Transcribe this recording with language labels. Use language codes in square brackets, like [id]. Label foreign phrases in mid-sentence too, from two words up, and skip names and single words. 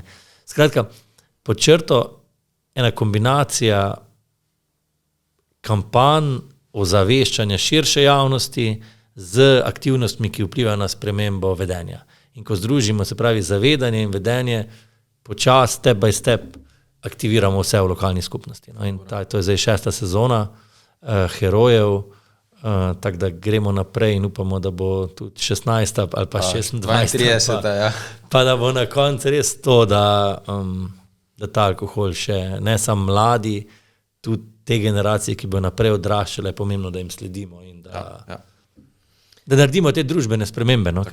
[sl] Skratka, pod črto ena kombinacija kampanj ozaveščanja širše javnosti z aktivnostmi, ki vplivajo na spremembo vedenja. In ko združimo, se pravi, zavedanje in vedenje, počas, [en] step by step, [sl] aktiviramo vse v lokalni skupnosti. No, in to je zdaj 6. sezona herojev, tako da gremo naprej in upamo, da bo tudi 16. ali pa 26. 32. Pa da bo na koncu res to, da ta alkohol še ne samo mladi, tudi te generacije, ki bo naprej odraščale, je pomembno, da jim sledimo in da naredimo te družbene spremembe, no?